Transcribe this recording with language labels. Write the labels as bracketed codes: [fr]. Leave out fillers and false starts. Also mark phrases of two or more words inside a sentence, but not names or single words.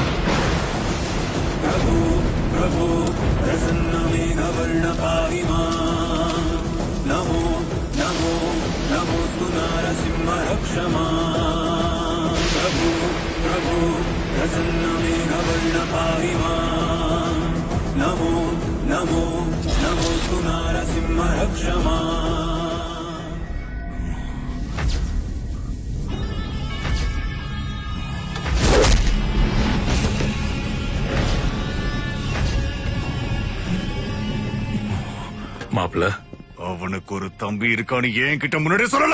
[sa] प्रभु प्रभु प्रसन्न मेघवर्ण पाहि माम् नमो नमो नमोस्तु नारसिंह रक्ष माम् प्रभु प्रभु प्रसन्न मेघवर्ण पाहि माम् नमो नमो नमोस्तु नारसिंह रक्ष माम् [ta] மாப்பிள்ள, அவனுக்கு ஒரு தம்பி இருக்கான்னு ஏன் கிட்ட முன்னாடி சொல்லல?